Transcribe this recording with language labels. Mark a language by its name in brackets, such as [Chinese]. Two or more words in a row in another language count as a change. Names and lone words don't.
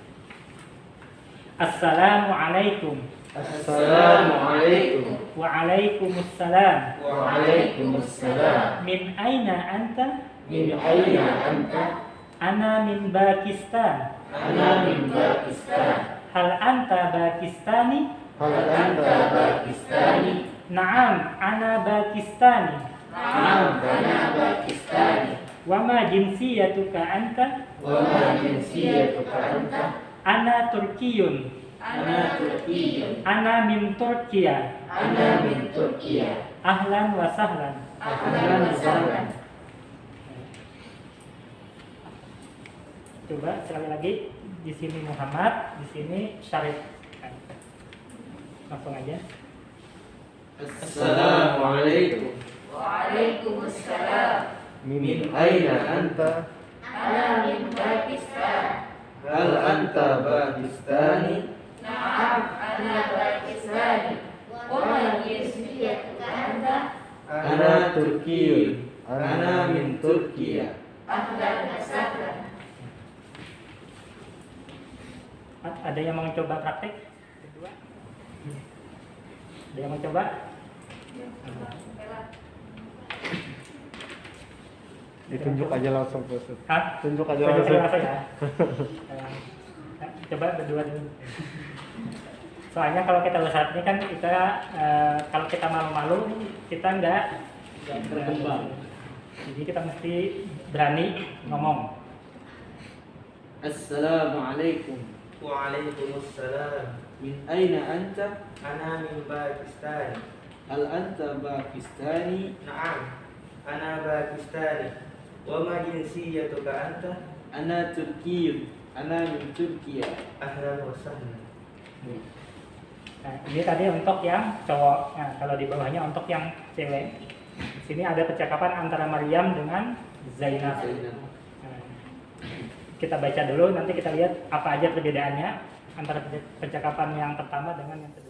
[Arabic] Assalamualaikum. Assalamualaikum. Waalaikumsalam. Waalaikumsalam. من أين أنت? من أين أنت? أنا من باكستان. أنا من باكستان. هل أنت باكستاني? هل أنت باكستاني? نعم، أنا باكستاني. نعم، أنا باكستاني. وما جنسيتك أنت? وما جنسيتك أنت? أنا تركي. أنا تركي. أنا من تركيا. أنا من تركيا. أهلا وسهلا. أهلا وسهلا. [Indonesian] Coba sekali lagi. Di sini Muhammad, di sini Syarif. Langsung aja. [Arabic] Assalamualaikum. Waalaikumsalam. من أين أنت? أنا من باكستان. هل أنت باكستاني? نعم، أنا باكستاني. وما جنسيتك أنت? أنا تركي. أنا من تركيا. أهلا وسهلا. [Indonesian] Ada yang mau coba praktek? Kedua. Ada yang mau coba? Ditunjuk aja langsung ke Ustaz. Hah? Tunjuk aja Tunjuk langsung. langsung ya. Coba berdua dulu. Soalnya kalau kita Ustaz ini kan kita kalau kita malu-malu kita nggak berkembang. Jadi kita mesti berani ngomong. [Arabic] Assalamualaikum. Waalaikumsalam. من أين أنت? أنا من باكستان. هل أنت باكستاني? نعم. أنا باكستاني. وما جنسيتك أنت? أنا تركي. أنا من تركيا. أهلا وسهلا. [Indonesian] Nah, ini tadi untuk yang cowok. Nah, kalau di bawahnya untuk yang cewek. Di sini ada percakapan antara Maryam dengan Zainab. Nah, kita baca dulu, nanti kita lihat apa aja perbedaannya antara percakapan yang pertama dengan yang kedua.